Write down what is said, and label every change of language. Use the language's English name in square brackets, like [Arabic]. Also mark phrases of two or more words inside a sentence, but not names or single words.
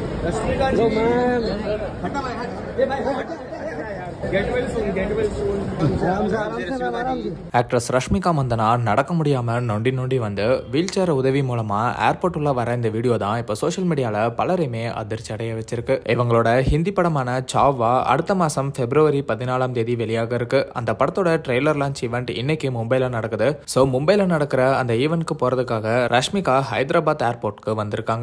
[Hindi] रश्मिका जी मैम हटा भाई हट ये भाई हट [English] get well soon [Hindi] आराम से आराम से [Tamil] ஆக்ட்ரஸ் ரஷ்மிகா மந்தனா நடக்க முடியாம நொண்டி நொண்டி வந்து [English] wheel chair [Tamil] உதவி மூலமா ஏர்போர்ட் உள்ள வர இந்த வீடியோ தான் இப்ப [English] social mediala [Tamil] பலரையுமே அதிர்ச்சி அடைய வச்சிருக்கு. இவங்களோட ஹிந்தி படமான சாவா அடுத்த மாசம் பிப்ரவரி 14ஆம் தேதி வெளியாக இருக்கு. அந்த படத்தோட [English] trailer launch event [Tamil] இன்னைக்கு மும்பைல நடக்குது. சோ மும்பைல நடக்கிற அந்த ஈவென்ட்க்கு போறதுக்காக ரஷ்மிகா ஹைதராபாத் ஏர்போர்ட்க்கு வந்திருக்காங்க.